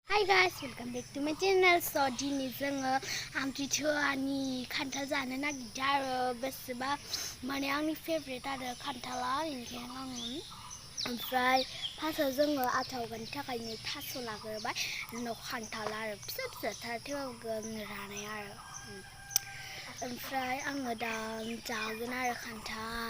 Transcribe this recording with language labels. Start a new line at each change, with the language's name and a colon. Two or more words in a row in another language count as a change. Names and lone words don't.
English: Hi guys, welcome back to my channel.
Bodo: So दिनै जोङो आमथिसुवानि खान्थाल जानो नागिरदों आरो बेसेबा माने आंनि फेभरेट आरो खान्थाला ओंखायनो आङो ओमफ्राय फार्स्टआव जोङो आथावगानि थाखायनो थास' लाग्रोबाय उनाव खान्थाल आरो फिसा फिसाथार थेवबो रानाय आरो ओमफ्राय आङो दा जागोन आरो खान्थाल